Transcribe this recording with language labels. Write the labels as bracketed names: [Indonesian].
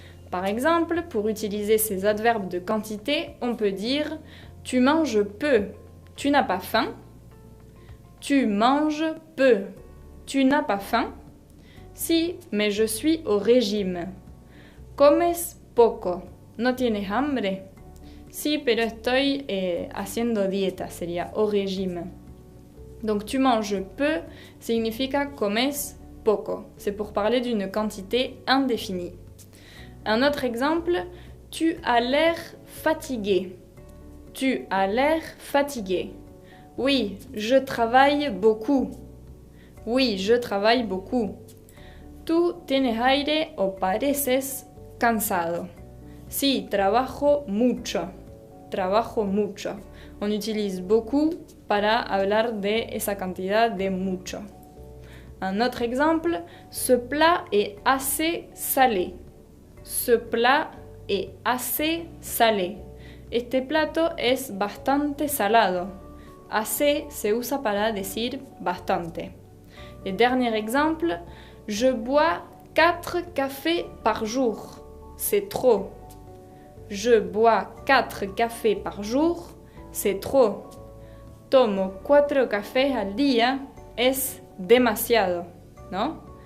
[French] Par exemple, pour utiliser ces adverbes de quantité, on peut dire « Tu manges peu, tu n'as pas faim ». « Tu manges peu, tu n'as pas faim ». Si, mais je suis au régime. « [Spanish] Comes poco, no tienes hambre ». Si, pero estoy haciendo dieta, sería [French] au régime. Donc tu manges peu [Spanish] significa comes poco. [French] C'est pour parler d'une quantité indéfinie. Un autre exemple, tu as l'air fatigué. Tu as l'air fatigué. Oui, je travaille beaucoup. Oui, je travaille beaucoup. [Spanish] Tu tienes aire o pareces cansado. Sí, trabajo mucho. Trabajo mucho. [French] On utilise beaucoup [Spanish] para hablar de esa cantidad de mucho. [French] Un autre exemple, ce plat est assez salé. Ce plat est assez salé. [Spanish] Este plato es bastante salado. Assez se usa para decir bastante. [French] Et dernier exemple, je bois 4 cafés par jour. C'est trop. Je bois 4 cafés par jour. C'est trop. [Spanish] Tomo 4 cafés al día. Es demasiado, ¿no?